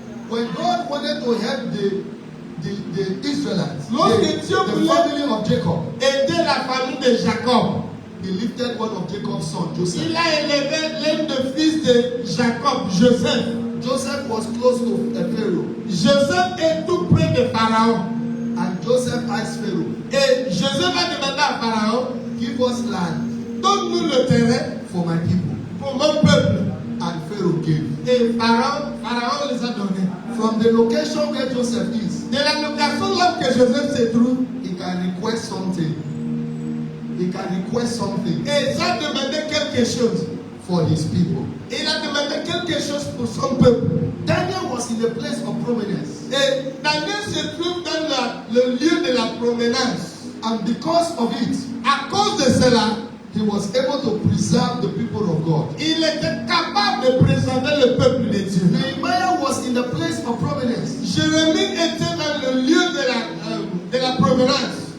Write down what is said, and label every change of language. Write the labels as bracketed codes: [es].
[en] When God wanted to help the Israelites, [fr] Lorsque [en] the [fr] Dieu voulait [en] family of Jacob, [fr] aider la famille de Jacob, [en] He lifted one of Jacob's sons, Joseph. [fr] il a élevé l'un des fils de Jacob, Joseph. [en] Joseph was close to a Pharaoh, [fr] Joseph est tout près de Pharaon. [en] and Joseph asked Pharaoh, [fr] Et Joseph a demandé à Pharaon, [en] give us land [fr] donne-nous le terrain [en] for my people. [fr] pour mon peuple. [en] And Pharaoh gave. [fr] Et Pharaon les a donnés. [en] From the location where Joseph is, [fr] De la location là où que Joseph se trouve, [en] he can request something. He can request something [fr] et il a demandé quelque chose. [en] for his people. [fr] Il a demandé quelque chose pour son peuple. [en] Daniel was in a place of prominence. [fr] Et Daniel se trouve dans le lieu de la promenade. [en] And because of it, [fr] À cause de cela, [en] he was able to preserve the people of God. [fr] il était capable de préserver le peuple de Dieu. [en] Nehemiah was in the place of prominence. [fr] Jérémie était dans le lieu de la provenance.